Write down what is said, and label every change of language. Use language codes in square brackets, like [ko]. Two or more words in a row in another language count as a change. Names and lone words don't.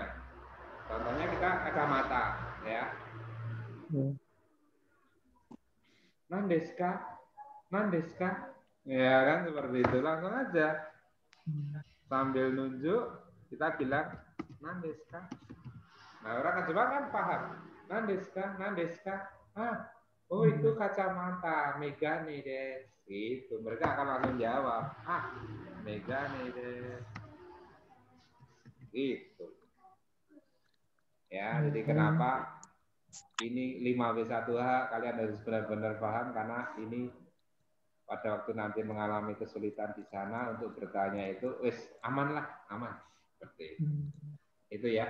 [id] Contohnya kita kacamata, ya. Nandeska, ya kan, seperti itu, langsung aja sambil nunjuk kita bilang nandeska. Nah, orang Jepang kan paham nandeska, oh itu kacamata, [ja] メガネです, [id] itu mereka akan langsung jawab, [ja] メガネです, [id] gitu ya. Jadi kenapa ini 5W1H kalian harus benar-benar paham, karena ini pada waktu nanti mengalami kesulitan di sana untuk bertanya itu, aman seperti itu ya.